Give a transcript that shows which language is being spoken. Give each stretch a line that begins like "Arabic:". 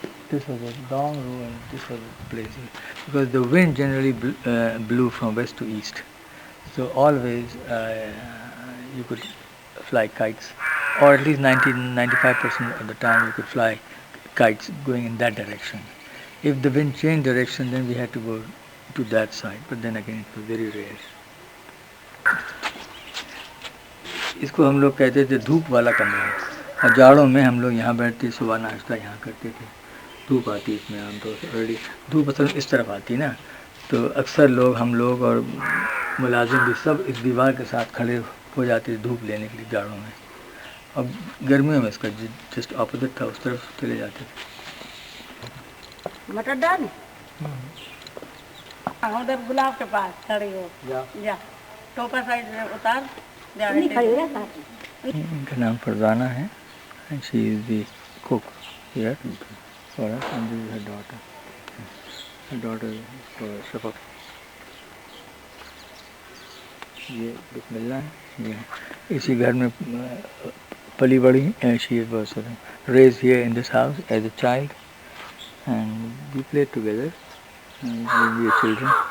English: This was a long row, and this was the place because the wind generally blew from west to east, so always you could fly kites, or at least 95% of the time you could fly kites going in that direction. If the wind changed direction, then we had to go to that side, but then again it was very rare.
Hindi: इसको हम लोग कहते थे धूप वाला कमरा। और जाड़ों में हम लोग यहाँ बैठते, सुबह नाश्ता यहाँ करते थे। धूप आती इसमें आमतौर से ऑलरेडी, धूप असल इस तरफ आती ना, तो अक्सर लोग, हम लोग और मुलाजिम भी सब इस दीवार के साथ खड़े हो जाते थे धूप लेने के लिए जाड़ों में। अब गर्मियों में इसका जस्ट ऑपोजिट था, उस तरफ चले जाते थे। मटर डाल उधर गुलाब के पास खड़ी हो जा, टोपा साइड में उतार जा। इनका नाम फरजाना है,
English: and she is the cook here for us, and this is her daughter. Her daughter is Safvi.
Hindi: ये बिस्मिल्लाह है, ये इसी घर में पली बड़ी।
English: She was raised here in this house as a child, and we played together when we were children.